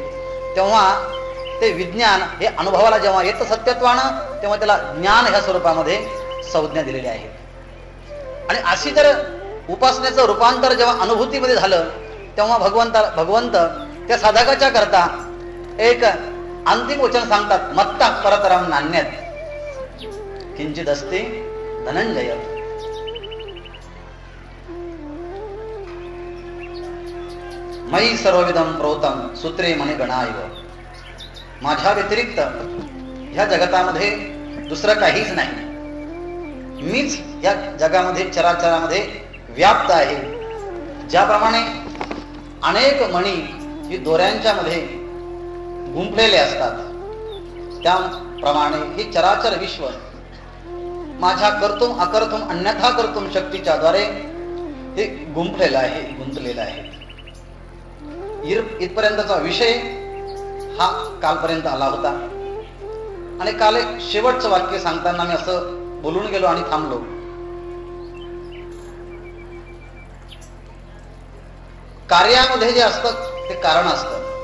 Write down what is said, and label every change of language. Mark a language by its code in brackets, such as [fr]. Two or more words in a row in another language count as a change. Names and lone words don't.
[mr] तेव्हा ते विज्ञान हे अनुभवाला जेव्हा येतं सत्यत्वानं तेव्हा त्याला ज्ञान ह्या स्वरूपामध्ये संज्ञा दिलेली आहे. आणि अशी जर उपासनेचं रूपांतर जेव्हा अनुभूतीमध्ये झालं तेव्हा भगवंत त्या साधकाच्या करता एक अंतिम वचन सांगतात, [sa] मत्ता परतरम नान्यत किंचित अस्ति धनंजय. मयि सर्वविधम प्रोतम सूत्रे मणिगणाइव. [mr] माझ्या व्यतिरिक्त ह्या जगतामध्ये दुसरं काहीच नाही. मीच या जगामध्ये चराचरामध्ये व्याप्त आहे. ज्याप्रमाणे अनेक मणी ही दोऱ्यांच्या मध्ये गुंफलेले असतात त्याप्रमाणे हे चराचर विश्व माझ्या [sa] कर्तुम अकर्तुम अन्यथा कर्तुम [mr] शक्तीच्या द्वारे हे गुंफलेलं आहे, गुंतलेलं आहे. इथपर्यंतचा विषय हा कालपर्यंत आला होता आणि काल एक शेवटचं वाक्य सांगताना मी असं बोलून गेलो आणि थांबलो. कार्यामध्ये जे असतं ते कारण असतं.